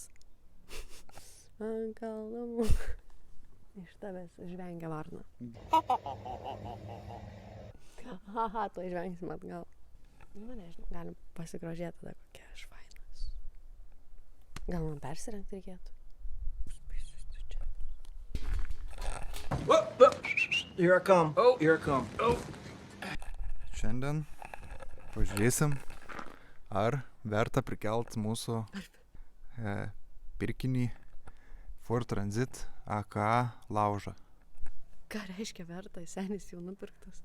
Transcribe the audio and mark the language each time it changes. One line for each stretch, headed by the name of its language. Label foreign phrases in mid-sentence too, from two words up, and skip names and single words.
Lithuanian: Ant kalnų iš tavęs žvengia varna. Haha, to žvengsim atgal. Nu, nežinau, galim pasigrožėti tada, kokia aš fainas. Gal man persirengti reikėtų?
English: Here I come. Here I come.
Lithuanian: Šiandien pažiūrėsim, ar verta prikelt mūsų pirkinį Ford Transit aka laužą. Ką reiškia verta? Senis jau nupirktas.